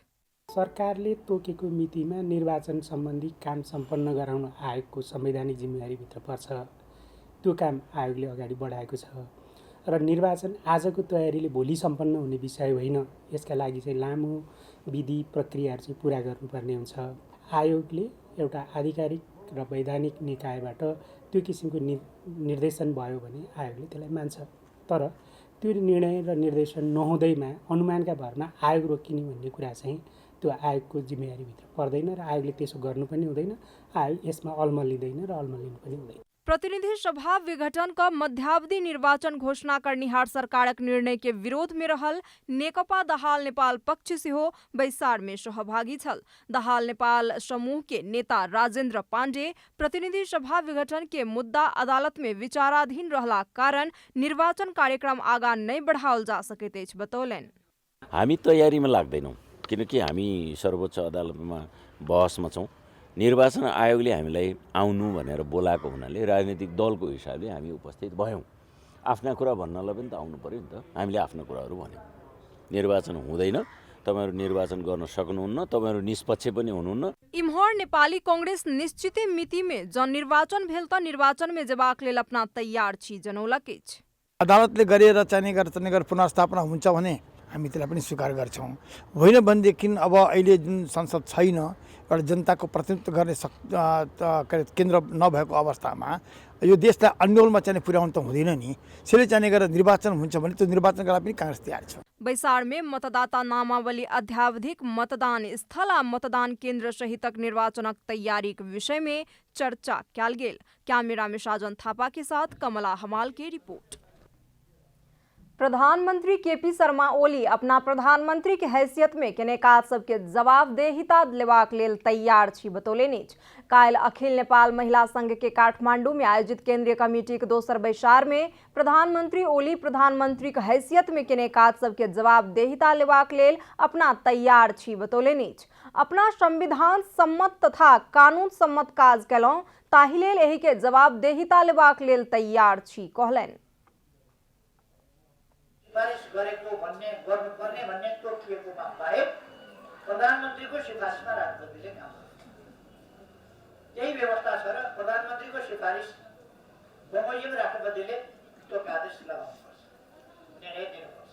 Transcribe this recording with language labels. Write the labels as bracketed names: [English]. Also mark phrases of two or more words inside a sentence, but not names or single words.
[Nepali] सरकारले तोकेको मितिमा निर्वाचन सम्बन्धी काम सम्पन्न गराउन आयोगको संवैधानिक जिम्मेवारीभित्र पर्छ। त्यो काम आयोगले अगाडि बढाएको छ र निर्वाचन आजको तयारीले भोलि सम्पन्न हुने विषय होइन। यसका लागि चाहिँ लामो विधि प्रक्रियाहरू चाहिँ पुरा गर्नुपर्ने हुन्छ। आयोगले एउटा आधिकारिक र वैधानिक निकायबाट त्यो किसिमको निर्देशन भयो भने आयोगले त्यसलाई मान्छ। तर त्यो निर्णय र निर्देशन नहुँदैमा अनुमानका भरमा आयोग रोकिने भन्ने कुरा चाहिँ त्यो आयोगको जिम्मेवारीभित्र पर्दैन र आयोगले त्यसो गर्नु पनि हुँदैन। आयोग यसमा अल्मलिँदैन र अल्मलिनु पनि हुँदैन। [Maithili] प्रतिनिधि सभा विघटन का मध्यावधि निर्वाचन घोषणा करनिहार सरकारक निर्णय के विरोध में रहल नेकपा दहाल नेपाल पक्ष सेहो बैसार में सहभागी छल। दहाल नेपाल समूह के नेता राजेन्द्र पाण्डे प्रतिनिधि सभा विघटन के मुद्दा अदालत में विचाराधीन रहला कारण निर्वाचन कार्यक्रम आगा नहीं बढ़ाओल जा सकैत अछि बतौलनि। [Nepali] हामी तयारीमा लाग्दैनौँ किनकि हामी सर्वोच्च अदालतमा बहसमा छौँ। निर्वाचन आयोगले हामीलाई आउनु भनेर बोलाएको हुनाले राजनीतिक दलको हिसाबले हामी उपस्थित भयौँ। आफ्ना कुरा भन्नलाई पनि त आउनु पर्यो नि त। हामीले आफ्ना कुराहरू भन्यौँ। निर्वाचन हुँदैन, तपाईहरु निर्वाचन गर्न सक्नुहुन्न, तपाईहरु निष्पक्ष पनि हुनुहुन्न। [Maithili] इम्हर नेपाली कांग्रेस निश्चित मिति में जन निर्वाचन भेल त निर्वाचन में जेबाक लेल अपना तैयार छी जनौलक अछि। [Nepali] अदालतले गरेर चाहिँ नगर पुनर्स्थापना हुन्छ भने हामी त्यसलाई पनि स्वीकार गर्छौँ। होइन भनेदेखि अब अहिले जुन संसद छैन, एउटा जनताको प्रतिनिधित्व गर्ने केन्द्र नभएको अवस्थामा यो देशलाई अन्यलमा चाहिँ पुर्याउनु त हुँदैन नि। त्यसैले चाहिँ गरेर निर्वाचन हुन्छ भने त्यो निर्वाचनका लागि पनि काङ्ग्रेस तयार छ। [Maithili] बैसार में मतदाता नामावली अध्यावधिक मतदान स्थल आ मतदान केन्द्र सहितक निर्वाचनक तैयारी के विषय में चर्चा कयल गेल। कैमरा में साजन थापा के साथ कमला हमाल की रिपोर्ट। प्रधानमंत्री केपी शर्मा ओली अपना प्रधानमंत्री के हैसियत में केने काज सबके जवाबदेहिता लेबाक लेल तैयार छी बतौलेनि। काल्हि अखिल नेपाल महिला संघ के काठमांडू में आयोजित केंद्रीय कमेटी के दोसर बैसार में प्रधानमंत्री ओली प्रधानमंत्री के हैसियत में केने काज सबके जवाबदेहिता लेबाक लेल अपना तैयार छी बतौलेनि। अपना संविधान सम्मत तथा कानून सम्मत काज केलौं, ताहि लेल एहि के जवाबदेहिता लेबाक लेल तैयार छी कहलनि। [Nepali] सिफारिस गरेको भन्ने गर्नुपर्ने भन्ने तोकिएकोमा बाहेक प्रधानमन्त्रीको सिफारिसमा राष्ट्रपतिले काम गर्छ। त्यही व्यवस्था छ र प्रधानमन्त्रीको सिफारिस बमोजिम राष्ट्रपतिले त्यो आदेश लगाउनुपर्छ, निर्णय दिनुपर्छ।